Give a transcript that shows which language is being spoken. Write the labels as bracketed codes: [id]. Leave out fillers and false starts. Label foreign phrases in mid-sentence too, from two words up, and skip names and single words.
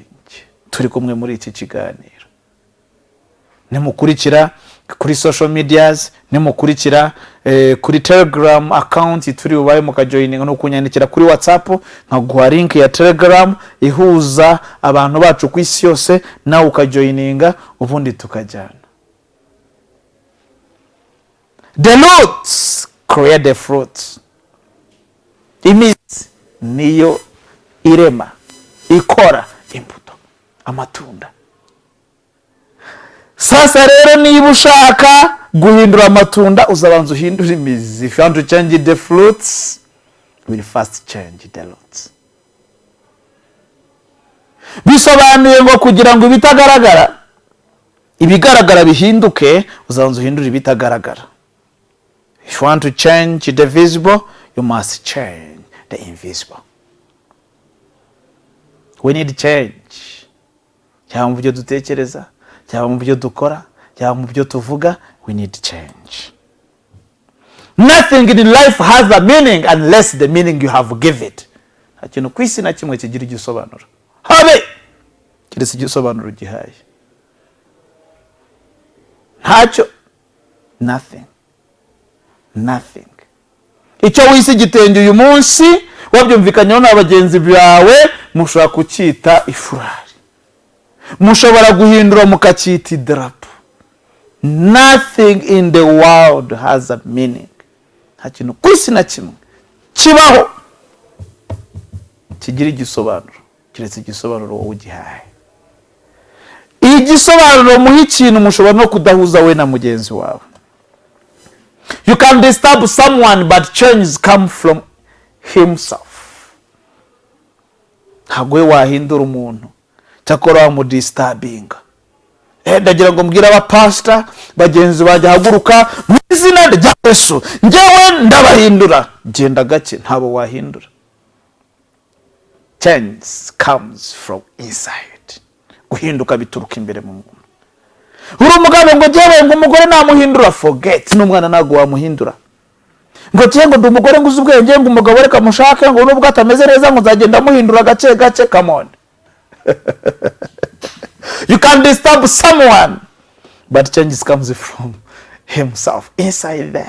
[rw] Turi kumwe muri iki kiganiro. Nimukurikira kuri [en] social medias, [rw] nimukurikira kuri Telegram account turi ubaye mukajoininga no kunyandikira kuri WhatsApp nkaguha link ya Telegram ihuza abantu bacu ku isi yose, nawe ukajoininga ubundi tukajyana. [en] The roots create the fruits. [rw] Imizi niyo irema ikora imbuto, amatunda. Sasa rero niba ushaka guhindura amatunda uzabanza uhindura imizi. [en] If you want to change the fruits, you will first change the roots. [rw] Bisobanuye ngo kugira ngo ibitagaragara ibigaragara bihinduke, uzabanza uhindura ibitagaragara. [en] If you want to change the visible, you must change the invisible. We need change. [rw] Cyangwa mu byo dutekereza, cyangwa mu byo dukora, cyangwa mu byo tuvuga, [en] we need change. Nothing in life has a meaning unless the meaning you have give it. [rw] Ikintu ku isi na kimwe kigira igisobanuro. Habe kiretse igisobanuro gihaye. Ntacyo. [en] Nothing. Nothing. [rw] Icyo wisi gitenge uyu munsi wabyumvikanyeho n'abagenzi bawe, mushobora kucyita ifurari, mushobora guhindura mukacyita idarapo. [en] Nothing in the world has a meaning. [rw] Nta kintu ku isi na kimwe kibaho kigira igisobanuro kiretse igisobanuro wowe ugihaye. Igisobanuro muha ikintu mushobora no kudahuza we na mugenzi wawe. [en] You can disturb someone but changes come from himself. [rw] Ntabwo we wahindura umuntu cyakora wamudisturbinga. Ndagira ngo mbwira abapastor bagenzi bajya haguruka mu izina rya Yesu, njyewe ndabahindura. Genda gake, ntabo wahindura. [en] Change comes from inside. [rw] Guhinduka bituruka imbere mu muntu. Uri umugabo ngo njyewe ngo umugore namuhindura, forget. N'umwana ntago wamuhindura. Ngo cyangwa ndi umugore nguze ubwenge ngo umugabo reka mushake ngo nubwo atameze neza ngo nzagenda muhindura gace gace. [en] Come on. You can disturb someone but change comes from himself inside there.